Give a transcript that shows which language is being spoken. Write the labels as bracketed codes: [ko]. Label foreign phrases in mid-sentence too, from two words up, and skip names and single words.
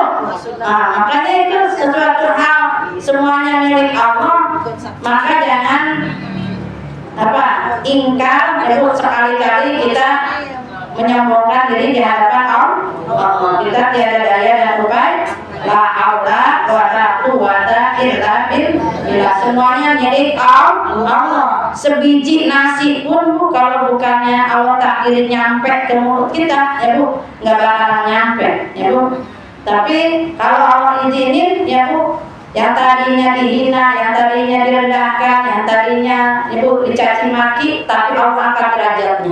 [id] Nah, makanya itu sesuatu hal semuanya milik Allah, maka jangan ingkar ya Bu. Sekali-kali kita menyombongkan diri di hadapan Allah. Kita tiada daya dan upaya, [ar] لا حول ولا قوة إلا بالله. [id] Semuanya milik Allah. Sebiji nasi pun Bu, kalau bukannya Allah takdirin nyampe ke mulut kita ya Bu, nggak bakalan nyampe ya Bu. Tapi kalau Allah izinin ya Bu, yang tadinya dihina, yang tadinya direndahkan, yang tadinya Ibu dicaci maki, tapi Allah angkat derajatnya.